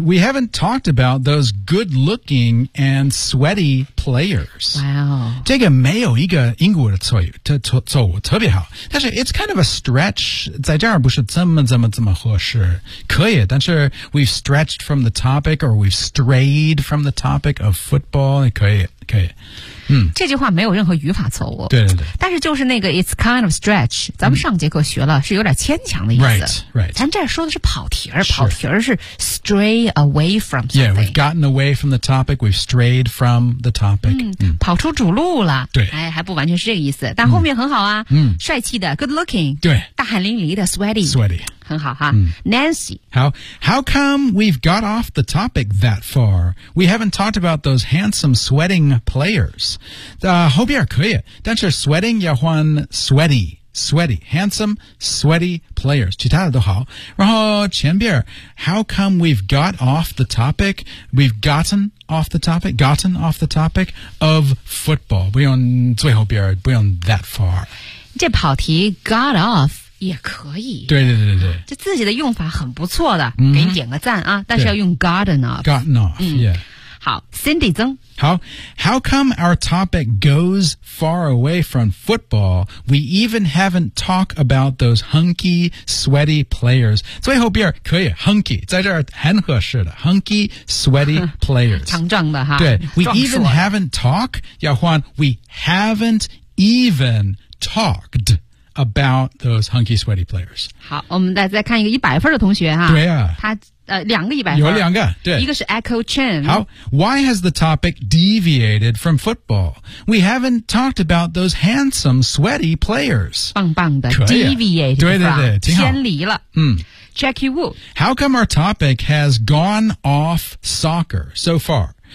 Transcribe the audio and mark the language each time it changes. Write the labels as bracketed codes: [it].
[en] We haven't talked about those good looking and sweaty players. Wow. [zh] 这个没有一个英国的错误特别好。但是 [en] it's kind of a stretch, [zh] 在这儿不是这么合适。可以但是 [en] we've stretched from the topic, or we've strayed from the topic of football, [zh] 可以。这句话没有任何语法错误。对。但是就是那个 [en] it's kind of stretch, [zh] 咱们上节课学了是有点牵强的意思。 [en] Right. [zh] 咱这说的是跑题儿是 [en] stray away from something. Yeah, we've gotten away from the topic, we've strayed from the topic. [zh] 跑出主路了。对。哎还不完全是这个意思。但后面很好啊。帅气的 good looking. 对。大汗淋漓的 sweaty。 [en] Sweaty。 [zh] 很好哈、Nancy [en] How come we've got off the topic that far? We haven't talked about those handsome sweating players [zh] 后边可以但是 [en] sweating 要换 sweaty handsome sweaty players [zh] 其他的都好然后前边 [en] How come we've got off the topic we've gotten off the topic of football [zh] 不用最后边不用 [en] that far [zh] 这跑题 got off 也可以。对对对对，这自己的用法很不错的，嗯，给你点个赞啊！但是要用 gotten off。 [en] gotten off，yeah。 [zh] 好 ，Cindy 曾。 [en] 好 ，How come our topic goes far away from football? We even haven't talked about those hunky, sweaty players. [zh] 最后边可以 hunky 在这儿很合适的 [en] hunky, sweaty players， [zh] 强壮的哈。 [en] 对 ，We even haven't talked， [zh] 要换 [en] We haven't even talked about those hunky, sweaty players。 [zh] 好，我们再看一个100分的同学哈。对啊，两个一百分，有两个，对，一个是 Echo Chen。 [en] 好 ，Why has the topic deviated from football? We haven't talked about those handsome, sweaty players. [zh] 棒棒的 ，deviated，对对对，挺好，偏离了。Jackie Wu， [en] How come our topic has gone off soccer so far?